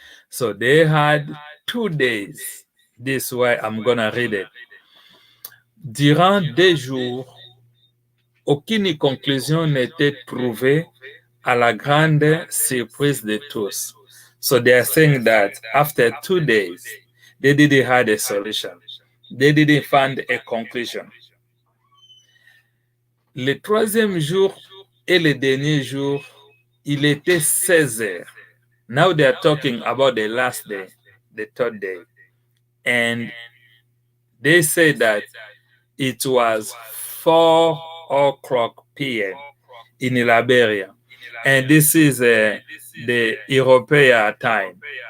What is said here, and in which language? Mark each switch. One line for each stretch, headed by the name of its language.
English: So they had 2 days. This way I'm gonna read it.
French: Durant 2 jours, aucune conclusion n'était trouvée à la grande surprise de tous.
English: So they are saying that after 2 days, they didn't have a solution. They didn't find a conclusion.
French: Le troisième jour et le dernier jour, il était 16 heures.
English: Now they are talking about the last day, the third day. And they say that it was 4 o'clock p.m. in Liberia. And this is the European time.